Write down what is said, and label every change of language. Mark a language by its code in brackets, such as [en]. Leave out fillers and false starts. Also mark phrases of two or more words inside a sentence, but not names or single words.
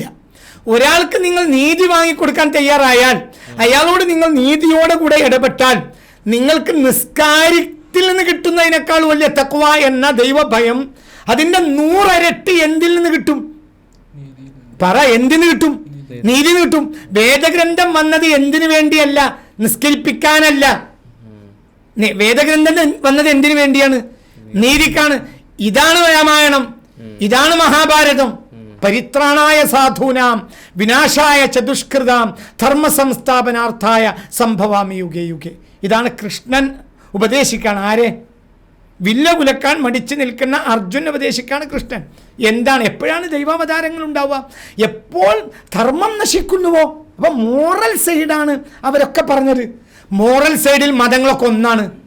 [ml] ഒരാൾക്ക് നിങ്ങൾ നീതി വാങ്ങിക്കൊടുക്കാൻ തയ്യാറായാൽ, അയാളോട് നിങ്ങൾ നീതിയോടെ കൂടെ ഇടപെട്ടാൽ, നിങ്ങൾക്ക് നിസ്കാരത്തിൽ നിന്ന് കിട്ടുന്നതിനേക്കാൾ വലിയ തഖ്വ എന്ന ദൈവഭയം അതിൻ്റെ 100 ഇരട്ടി എന്തിൽ നിന്ന് കിട്ടും? പറ, എന്തിന് കിട്ടും? നീതിന് കിട്ടും. വേദഗ്രന്ഥം വന്നത് എന്തിനു വേണ്ടിയല്ല? നിസ്കരിപ്പിക്കാനല്ല. വേദഗ്രന്ഥം വന്നത് എന്തിനു വേണ്ടിയാണ്? നീതിക്കാണ്. ഇതാണ് രാമായണം, ഇതാണ് മഹാഭാരതം. [sa] പരിത്രാണായ സാധൂനാം വിനാശായ ചതുഷ്കൃതാം ധർമ്മ സംസ്ഥാപനാർത്ഥായ സംഭവാമി യുഗേ യുഗേ. [ml] ഇതാണ് കൃഷ്ണൻ ഉപദേശിക്കാണ്. ആരെ? വില്ല കുലക്കാൻ മടിച്ചു നിൽക്കുന്ന അർജുൻ ഉപദേശിക്കാണ് കൃഷ്ണൻ. എന്താണ്? എപ്പോഴാണ് ദൈവാവതാരങ്ങൾ ഉണ്ടാവുക? എപ്പോൾ ധർമ്മം നശിക്കുന്നുവോ. അപ്പം [en] moral side [ml] അവരൊക്കെ പറഞ്ഞത്. [en] moral side [ml] മതങ്ങളൊക്കെ ഒന്നാണ്.